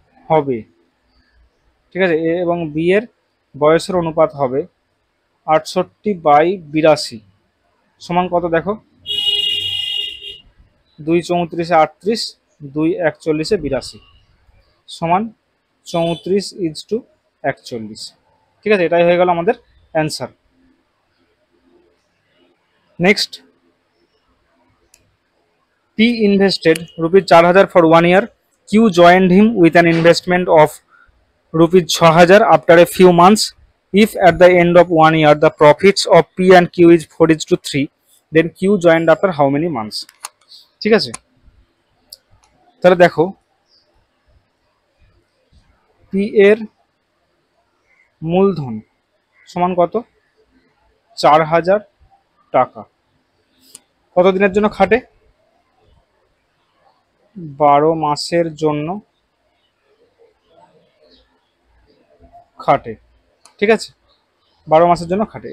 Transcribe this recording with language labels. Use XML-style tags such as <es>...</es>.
<bn>হবে, ঠিক আছে, এ এবং বি এর বয়সের অনুপাত হবে 68/82 সমান কত দেখো 2 34 38, 2 41 82 সমান 34:41, ঠিক আছে। এটাই হয়ে গেল আমাদের answer.</bn> <en>Next, P invested rupees 4000 for 1 year. Q joined him with an investment of rupees 6000 after a few months. If at the end of 1 year the profits of P and Q is 4:3, then Q joined after how many months?</en> <bn>ঠিক আছে, তাহলে দেখো P এর মূলধন সমান কত 4000 টাকা, কত দিনের জন্য খাটে 12 মাসের জন্য খাটে, ঠিক আছে, 12 মাসের জন্য খাটে।</bn>